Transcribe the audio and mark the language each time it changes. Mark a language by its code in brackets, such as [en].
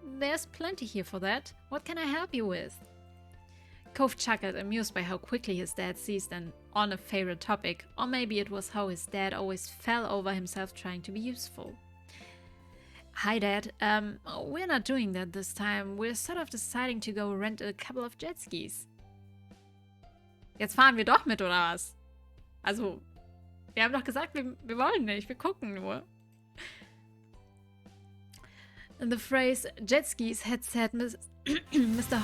[en] There's plenty here for that. What can I help you with? Cove chuckled, amused by how quickly his dad seized on a favorite topic, or maybe it was how his dad always fell over himself trying to be useful. Hi, Dad. We're not doing that this time. We're sort of deciding to go rent a couple of jet skis. [de] Jetzt fahren wir doch mit, oder was? Also, wir haben doch gesagt, wir wollen nicht. Wir gucken nur. [en] The phrase jet skis had set Mr.